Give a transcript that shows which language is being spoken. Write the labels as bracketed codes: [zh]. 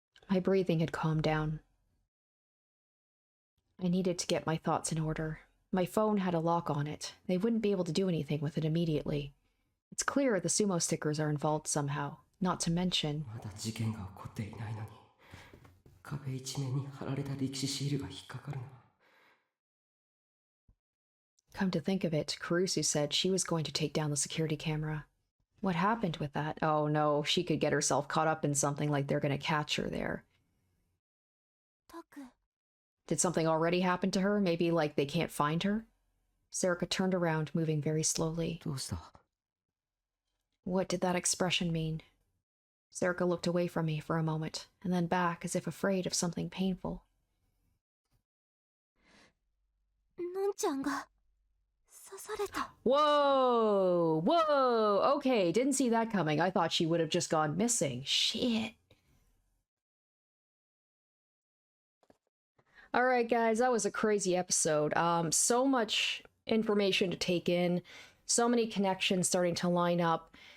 [en] My breathing had calmed down. I needed to get my thoughts in order. My phone had a lock on it. They wouldn't be able to do anything with it immediately. It's clear the sumo stickers are involved somehow, not to mention... [ja] まだ事件が起こっていないのに壁一面に貼られた歴史シールが引っかかるな [en] Come to think of it, Kurusu said she was going to take down the security camera. What happened with that? Oh no, she could get herself caught up in something like they're gonna catch her there. Did something already happen to her? Maybe like they can't find her? Serica turned around, moving very slowly. [ja] どうした [en] What did that expression mean? Serica looked away from me for a moment, and then back as if afraid of something painful. [ja] のんちゃんが刺された。 [en] Whoa! Whoa! Okay, didn't see that coming. I thought she would have just gone missing. Shit. Alright, guys, that was a crazy episode. So much information to take in, so many connections starting to line up.